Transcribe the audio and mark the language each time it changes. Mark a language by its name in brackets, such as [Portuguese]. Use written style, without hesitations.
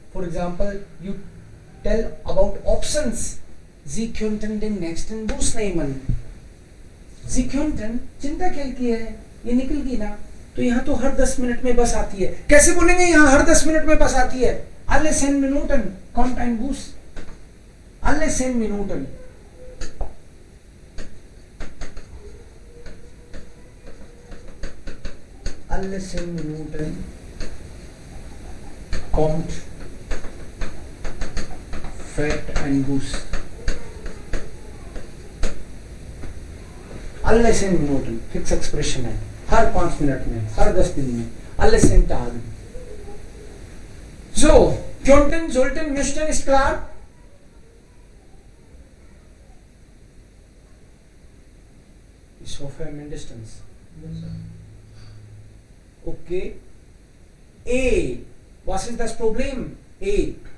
[English] For example, you tell about options. [German] Sie könnten den nächsten Bus nehmen. Sie könnten, [Hindi] चिंता क्या की है, ये निकल गई ना, तो यहाँ तो हर 10 मिनट में बस आती है। कैसे बोलेंगे यहाँ हर 10 मिनट में बस आती है? [German] Alle 10 Minuten kommt ein Bus. Alle 10 Minuten. Alle 10 Minuten kommt fährt ein Bus. Alle 10 Minuten [Hindi] fix expression है, हर 5 मिनट में, हर 10 दिन में, [German] alle 10 Tagen. So, könnten, sollten, müssten ist klar? Ich hoffe mindestens. [English] Yes, sir. [German] Okay. A. Was ist das Problem? A.